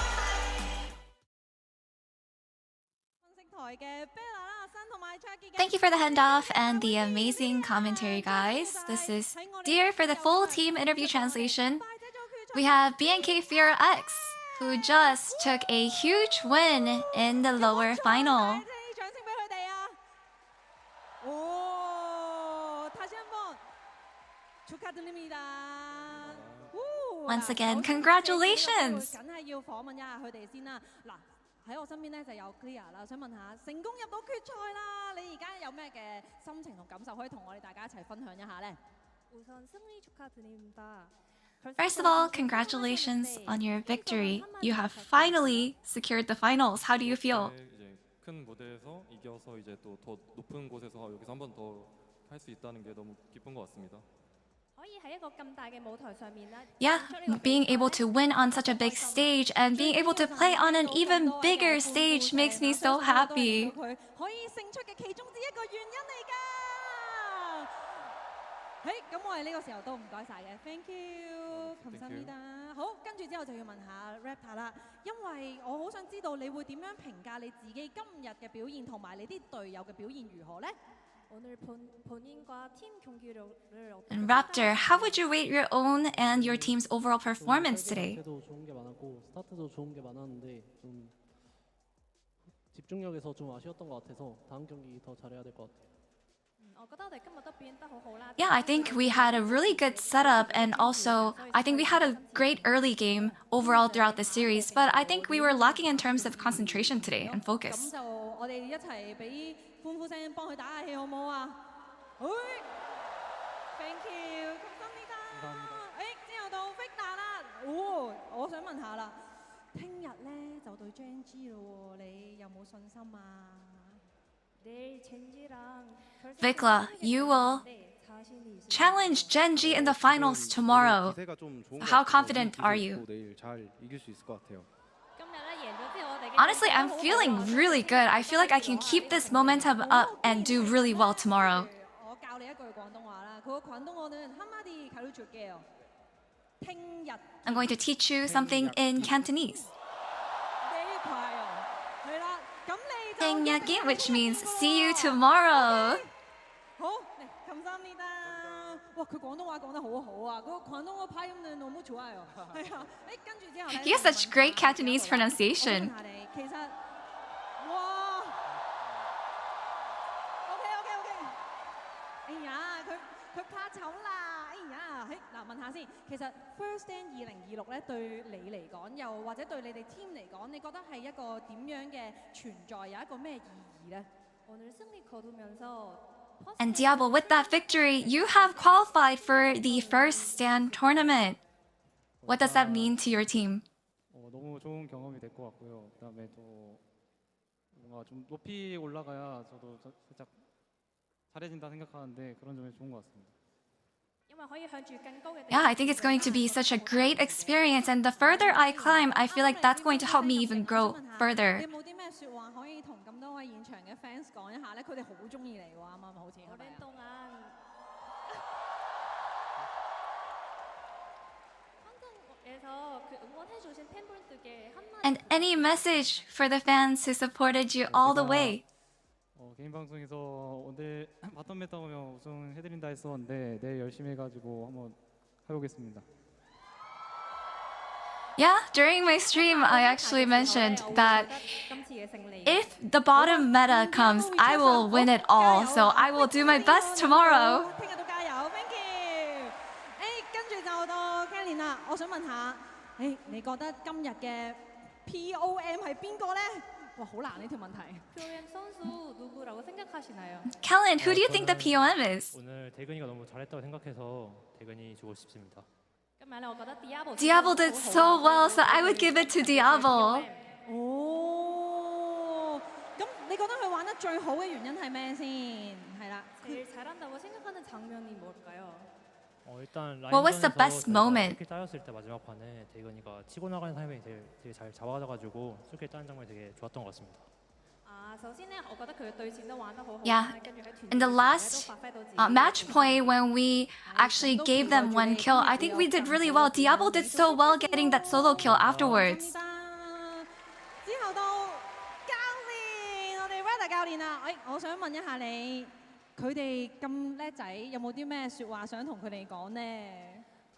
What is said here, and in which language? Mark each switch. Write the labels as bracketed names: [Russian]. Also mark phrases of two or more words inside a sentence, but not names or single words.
[English] Thank you for the handoff and the amazing commentary, guys. This is Dear for the full team interview translation. We have BNK Fear X, who just took a huge win in the lower final. [Cantonese] 掌聲俾佢哋啊！ [Korean] 오, 다시 한번 축하드립니다. [English] Once again, congratulations! [Cantonese] 梗係要訪問一下佢哋先啦。嗱，喺我身邊咧就有 Clear 啦，想問下成功入到決賽啦，你而家有咩嘅心情同感受可以同我哋大家一齊分享一下咧？ [Korean] 우선 승리 축하드립니다. [English] First of all, congratulations on your victory. You have finally secured the finals. How do you feel? [Korean] 이제 큰 무대에서 이겨서 이제 또 더 높은 곳에서 여기서 한 번 더 할 수 있다는 게 너무 기쁜 것 같습니다. [Cantonese] 可以喺一個咁大嘅舞台上面咧， [English] Yeah, being able to win on such a big stage and being able to play on an even bigger stage makes me so happy. [Cantonese] 佢可以勝出嘅其中之一個原因嚟㗎。咁我哋呢個時候都唔該晒嘅 ， [English] thank you， [Cantonese] 감사합니다。好，跟住之後就要問下 Raptor 啦，因為我好想知道你會點樣評價你自己今日嘅表現同埋你啲隊友嘅表現如何呢？ [Korean] 오늘 본인과 팀 경기를 [English] And Raptor, how would you rate your own and your team's overall performance today? [Korean] 도 좋은 게 많았고 스타트도 좋은 게 많았는데 좀 집중력에서 좀 아쉬웠던 것 같아서 다음 경기 더 잘해야 될 것 같아요. [Cantonese] 我覺得我哋今日都表現得好好啦。 [English] Yeah, I think we had a really good setup and also I think we had a great early game overall throughout the series, but I think we were lacking in terms of concentration today and [Cantonese] 咁 [English] focus. [Cantonese] 就我哋一齊俾歡呼聲幫佢打下氣好唔好啊？好 ， [English] thank you， [Cantonese] 감사합니다。之後到 Victor 啦，我想問下啦，聽日咧就對 Gen.G 咯喎，你有冇信心啊？ [Korean] 내일 젠지랑 [English] Vikla, you will challenge Gen.G in the finals tomorrow. How confident are you? [Korean] 내일 잘 이길 수 있을 것 같아요. [Cantonese] 今日咧贏咗之後，我哋嘅 [English] Honestly, I'm feeling really good. I feel like I can keep this momentum up and do really well tomorrow. [Cantonese] 我教你一句廣東話啦，佢個廣東話咧 [Korean] 한마디 가르쳐줄게요。 [Cantonese] 聽日 [English] I'm going to teach you something in Cantonese. [Korean] 내일 봐요。 [Cantonese] 係啦，咁你就 [English] Tengyaki, which means see you tomorrow. [Cantonese] 好，嚟감사합니다。哇，佢廣東話講得好好啊！嗰個廣東話發音咧 [Korean] 너무 좋아요。 [Cantonese] 係啊，跟住之後咧 [English] He has such great Cantonese pronunciation. [Cantonese] 我問下你，其實哇 ，OK，哎呀，佢怕醜啦，哎呀，嗱問下先，其實 First Stand 2026 咧對你嚟講，又或者對你哋 team 嚟講，你覺得係一個點樣嘅存在，有一個咩意義咧？ [Korean] 오늘 승리 거두면서 [English] And Diablo, with that victory, you have qualified for the first stand tournament. What does that mean to your team? [Korean] 너무 좋은 경험이 될 것 같고요. 그다음에 또 뭔가 좀 높이 올라가야 저도 살짝 잘해진다 생각하는데 그런 점이 좋은 것 같습니다. [Cantonese] 因為可以向住更高嘅地 [English] Yeah, I think it's going to be such a great experience. And the further I climb, I feel like that's going to help me even grow [Cantonese] 你 [English] further. [Cantonese] 有冇啲咩説話可以同咁多位現場嘅 fans 講一下咧？佢哋好中意你喎，啱啱好似係咪 [Korean] 오랜 啊？ 동안 한국에서 그 응원해주신 팬분들께 한마디 [English] And any message for the fans who supported you all the way? [Korean] 개인 방송에서 오늘 바텀 메타 오면 우승해드린다 했었는데 내일 열심히 해가지고 한번 해보겠습니다. [English] Yeah, during my stream, I actually mentioned that [Cantonese] 今次嘅勝利。 [English] if the bottom meta comes, I will win it all. So I will do my best tomorrow. [Cantonese] 聽日都加油 ， [English] thank you。 [Cantonese] 跟住就到 Kelly 啦，我想問下，你覺得今日嘅 POM 係邊個咧？哇，好難呢條問題。 [Korean] 표현 선수 누구라고 생각하시나요? [English] Kellen, who do you think the POM is? [Korean] 오늘 대근이가 너무 잘했다고 생각해서 대근이 주고 싶습니다. [Cantonese] 今日咧，我覺得 Diablo [English] Diablo did so well, so I would give it to Diablo. [Cantonese] 咁你覺得佢玩得最好嘅原因係咩先？係啦， [Korean] 제일 잘한다고 생각하는 장면이 뭘까요? 일단 [English] What was the best moment? [Korean] 스킬 따였을 때 마지막 판에 대근이가 치고 나가는 타이밍이 되게 잘 잡아가지고 스킬 따는 장면이 되게 좋았던 것 같습니다. [Cantonese] 首先咧，我覺得佢嘅對戰都玩得好好。 [English] Yeah. [Cantonese] 跟住喺團 [English] In the [Cantonese] 隊 [English] last [Cantonese] 都發揮到自己。 [English] match point, when we actually gave them one kill, I think we did really well. Diablo did so well getting that solo kill afterwards. [Cantonese] 之後到教練，我哋 Rada 教練啊，我想問一下你，佢哋咁叻仔，有冇啲咩説話想同佢哋講呢？